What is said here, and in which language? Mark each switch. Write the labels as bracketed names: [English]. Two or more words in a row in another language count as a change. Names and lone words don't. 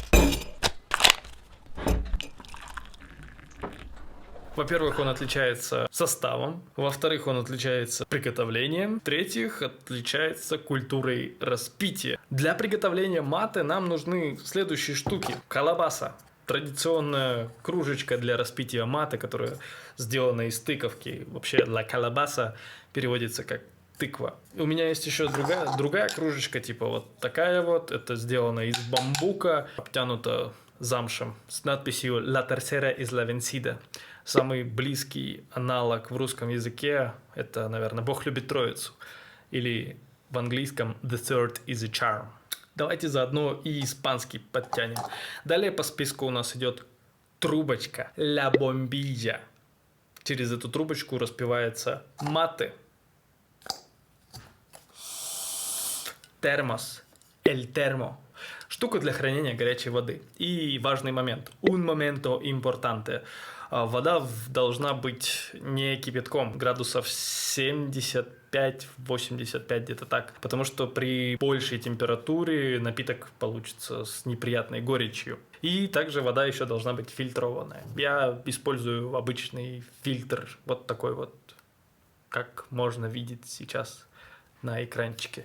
[Russian] Во-первых, он отличается составом, во-вторых, он отличается приготовлением, в-третьих, отличается культурой распития. Для приготовления мате нам нужны следующие штуки. Колбаса. Традиционная кружечка для распития мате, которая сделана из тыковки. Вообще, [Spanish] la calabaza [Russian] переводится как тыква. У меня есть еще другая кружечка, типа вот такая вот. Это сделано из бамбука, обтянуто замшем с надписью [Spanish] «La tercera es la vencida». [Russian] Самый близкий аналог в русском языке – это, наверное, «Бог любит троицу». Или в английском [English] «The third is a charm». [Russian] Давайте заодно и испанский подтянем. Далее по списку у нас идет трубочка [Spanish] «La bombilla». [Russian] Через эту трубочку распивается мате. Термос, [Spanish] el termo. [Russian] Штука для хранения горячей воды. И важный момент. [Spanish] Un momento importante. [Russian] Вода должна быть не кипятком, градусов 75-85, где-то так. Потому что при большей температуре напиток получится с неприятной горечью. И также вода еще должна быть фильтрованная. Я использую обычный фильтр, вот такой вот, как можно видеть сейчас на экранчике.